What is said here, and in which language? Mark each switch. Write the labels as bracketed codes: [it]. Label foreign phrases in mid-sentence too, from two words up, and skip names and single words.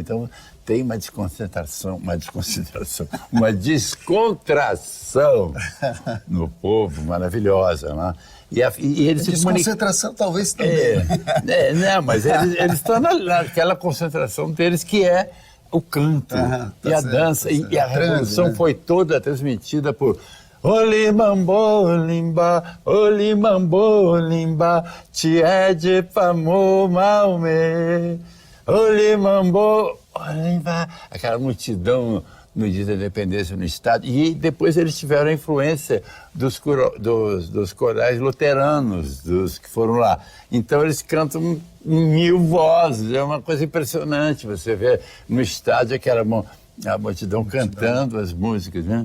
[pt] Então tem uma descontração no povo maravilhosa. Né? E eles desconcentração talvez também. Não, mas eles estão naquela concentração deles que é o canto e a dança. E a revolução foi toda transmitida por Olimambo, limba, olimambo, limba, tiede pamo maume, olimambo, limba. Aquela multidão no dia da independência no Estado. E depois eles tiveram a influência dos corais luteranos, dos que foram lá. Então eles cantam em 1000 vozes, é uma coisa impressionante. Você vê no estádio a multidão cantando as músicas, né?